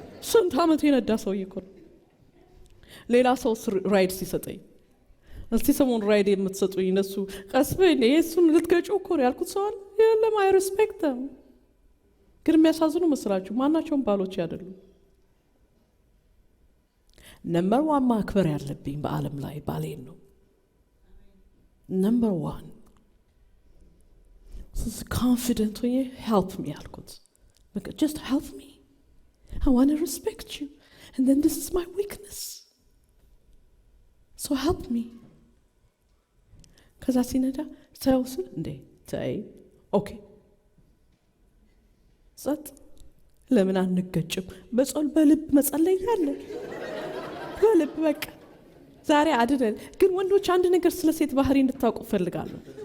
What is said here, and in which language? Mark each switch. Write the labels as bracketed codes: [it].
[am] ስንት ዓመት የነዳ ሰውዬ እኮ ነው። ሌላ ሰው ራይድ ሲሰጠኝ እስቲ ሰሞን ራይድ የምትሰጡኝ እነሱ ቀስ በይ እሱን ልትገጨው እኮ ነው ያልኩት ሰዋል የለም። አይ ሪስፔክት them። ግን የሚያሳዝኑ መስላችሁ ማናቸውም ባሎች አይደሉም። ነምበር 1 ማክበር ያለብኝ በዓለም ላይ ባሌን ነው። ነምበር 1 ኮንፊደንት ሆኜ ሄልፕ ሚ ያልኩት [en] just help me. I want to respect you and then this is my weakness, so help me. [am] ከዛ ሲነዳ ታውስ እንዴ ታይ ኦኬ ጸጥ። ለምን አንገጭም? በልብ መጸለይ አለ በልብ በቃ ዛሬ አይደል። ግን ወንዶች አንድ ነገር ስለ ሴት ባህሪ እንድታውቁ ፈልጋለሁ።